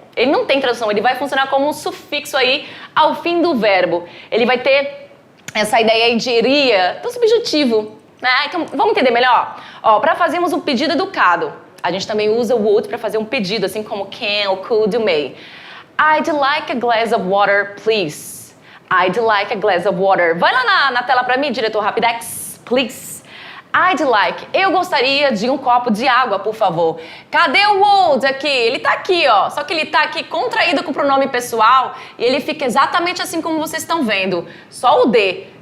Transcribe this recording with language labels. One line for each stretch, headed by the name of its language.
Portuguese: Ele não tem tradução, ele vai funcionar como um sufixo aí ao fim do verbo. Ele vai ter essa ideia aí de iria, do subjuntivo, né? Então, vamos entender melhor? Para fazermos um pedido educado, a gente também usa o would para fazer um pedido, assim como can, ou could, ou may.
English: I'd like a glass of water, please. I'd like a glass of water.
Portuguese: Vai lá na tela para mim, diretor Rapidex,
English: please. I'd like,
Portuguese: eu gostaria de um copo de água, por favor. Cadê o would aqui? Ele tá aqui, ó. Só que ele tá aqui contraído com o pronome pessoal e ele fica exatamente assim como vocês estão vendo. Só o D.